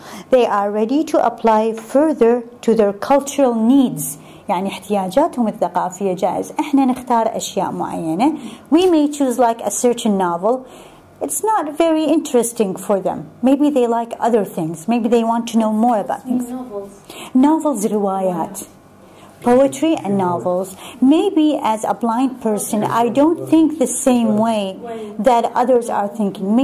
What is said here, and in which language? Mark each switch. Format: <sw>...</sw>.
<en>They are ready to apply further to their cultural needs.</en> <ar>يعني احتياجاتهم الثقافية جائز. إحنا نختار أشياء معينة.</ar> <en>We may choose like a certain novel. It's not very interesting for them. Maybe they like other things. Maybe they want to know more about things. Novels, روايات. Poetry and novels. Maybe as a blind person, I don't think the same way that others are thinking.</en>